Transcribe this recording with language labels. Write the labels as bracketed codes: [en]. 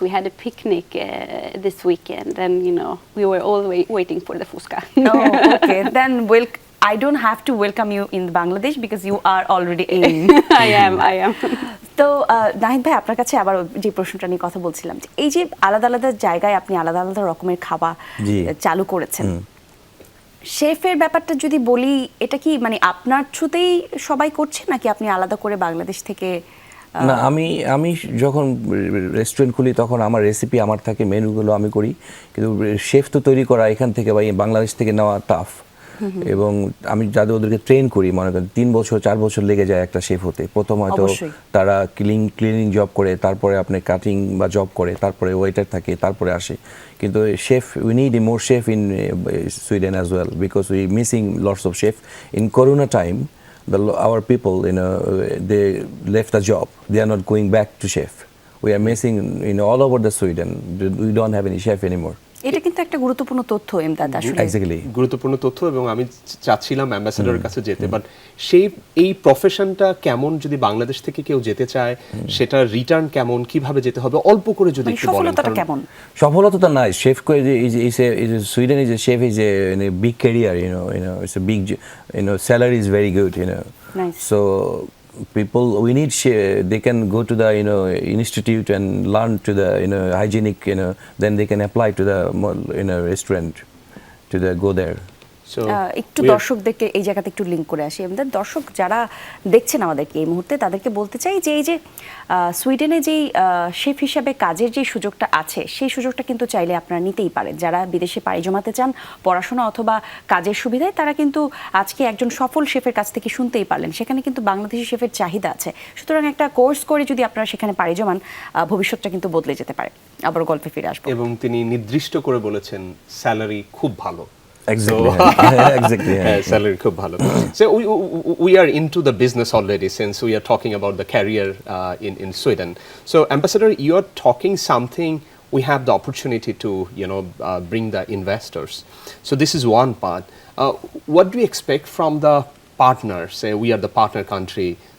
[en] We had a picnic this weekend, and we were all waiting for the fuska. Oh, okay. Then I don't have to welcome you in Bangladesh because you are already in. I am. [bn] তো নাহিদ ভাই, আপনার কাছে আবার যে প্রশ্নটা নিয়ে কথা বলছিলাম, যে এই যে আলাদা আলাদা জায়গায় আপনি আলাদা আলাদা রকমের খাবার চালু করেছেন, শেফের ব্যাপারটা যদি বলি, এটা কি মানে আপনার থ্রুতেই সবাই করছে নাকি আপনি আলাদা করে বাংলাদেশ থেকে? না, আমি যখন রেস্টুরেন্ট খুলি তখন আমার রেসিপি আমার থাকে, মেনুগুলো আমি করি, কিন্তু শেফ তো তৈরি করা এখান থেকে বা বাংলাদেশ থেকে নেওয়া টাফ। এবং আমি যাদের ওদেরকে ট্রেন করি, মনে করেন 3 বছর 4 বছর লেগে যায় একটা শেফ হতে। প্রথম হয়তো তারা ক্লিনিং জব করে, তারপরে আপনি কাটিং বা জব করে, তারপরে ওয়েটার থাকে, তারপরে আসে। কিন্তু [en] Chef, we need more chef in Sweden as well, because we missing lots of chef. In corona time, our people, they left the job. They are not going back to chef. We are missing all over the Sweden. We don't have any chef anymore. [bn] এটা কিন্তু একটা গুরুত্বপূর্ণ তথ্য এমদাদ, আসলে [en] Exactly. [bn] গুরুত্বপূর্ণ তথ্য, এবং আমি চাচ্ছিলাম অ্যাম্বাসেডরের কাছে যেতে, বাট এই প্রফেশনটা কেমন যদি বাংলাদেশ থেকে কেউ যেতে চায়, সেটা রিটার্ন কেমন, কিভাবে যেতে হবে, অল্প করে যদি একটু বলেন। সফলতাটা কেমন? সফলতা নাই, [en] Chef Sweden is a chef is a big career, it's a big, salary is very good, Nice. So people, we need they can go to the institute and learn to the hygienic, then they can apply to the restaurant to go there. [bn] একটু দর্শকদেরকে এই জায়গাতে একটু link করে আসি। আমাদের দর্শক যারা দেখছেন আমাদেরকে এই মুহূর্তে, তাদেরকে বলতে চাই যে এই যে সুইডেনে যেই শেফ হিসাবে কাজের যে সুযোগটা আছে, সেই সুযোগটা কিন্তু চাইলে আপনারা নিতেই পারেন। যারা বিদেশে পাড়ি জমাতে চান পড়াশোনা অথবা কাজের সুবিধায়, তারা কিন্তু আজকে একজন সফল শেফের কাছ থেকে শুনতেই পারলেন। সেখানে কিন্তু বাংলাদেশি শেফের চাহিদা আছে। সুতরাং একটা কোর্স করে যদি আপনারা সেখানে পাড়ি জমান, ভবিষ্যৎটা কিন্তু বদলে যেতে পারে। আবার গল্পে ফিরে আসবো। এবং তিনি নির্দিষ্ট করে বলেছেন স্যালারি খুব ভালো। [en] Exactly. Exactly. [bn] Salary খুব ভালো। [en] So we are into the business already, since we are talking about the career in Sweden. So Ambassador, you are talking something. We have the opportunity to bring the investors. So this is one part. What do you expect from the partners? Say we are the partner country.